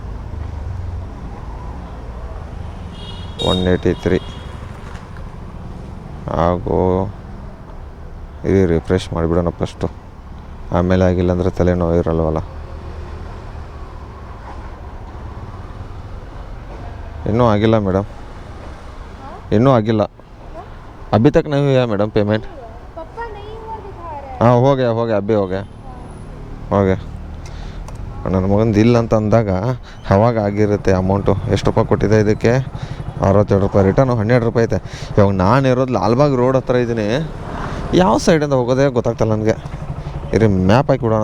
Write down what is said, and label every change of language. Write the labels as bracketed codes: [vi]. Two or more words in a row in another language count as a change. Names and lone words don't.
[kn] 183 ಆಗೋ. ಇರಿ ರಿಫ್ರೆಶ್ ಮಾಡಿಬಿಡೋಣ ಫಸ್ಟು, ಆಮೇಲೆ ಆಗಿಲ್ಲ ಅಂದರೆ ತಲೆನೋವು ಇರಲ್ವಲ್ಲ. ಇನ್ನೂ ಆಗಿಲ್ಲ ಮೇಡಮ್, ಇನ್ನೂ ಆಗಿಲ್ಲ. [hi] अभी तक नहीं हुआ मैडम पेमेंट? हाँ हो गया अभी हो गया. [kn] ನನ್ನ ಮಗಂದು ಇಲ್ಲ ಅಂತ ಅಂದಾಗ ಅವಾಗ ಆಗಿರುತ್ತೆ ಅಮೌಂಟು. ಎಷ್ಟು ರೂಪಾಯಿ ಕೊಟ್ಟಿದೆ ಇದಕ್ಕೆ? 62 ರೂಪಾಯಿ. ರಿಟರ್ನು 12 ರೂಪಾಯಿ ಐತೆ. ಇವಾಗ ನಾನು ಇರೋದು ಲಾಲ್ಬಾಗ್ ರೋಡ್ ಹತ್ರ ಇದ್ದೀನಿ. ಯಾವ ಸೈಡಿಂದ ಹೋಗೋದೇ ಗೊತ್ತಾಗ್ತಲ್ಲ ನನಗೆ. ಇರಿ ಮ್ಯಾಪ್ ಹಾಕಿಬಿಡೋಣ.